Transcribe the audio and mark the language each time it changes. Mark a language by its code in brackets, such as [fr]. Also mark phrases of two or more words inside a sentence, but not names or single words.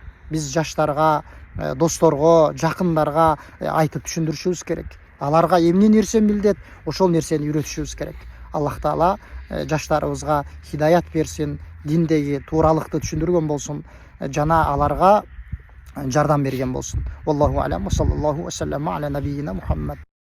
[ky] Биз жаштарга, досторго, жакындарга айтып түшүндүрүшүбүз керек. Аларга эмне нерсе милдет, ошол нерсени үйрөтүшүбүз керек. [ar] الله تعالى [ky] жаштарыбызга хидаят берсин, диндеги тууралыкты түшүндүргөн болсун жана аларга жардам берген болсун. [ar] والله أعلم وصلى الله وسلم على نبينا محمد.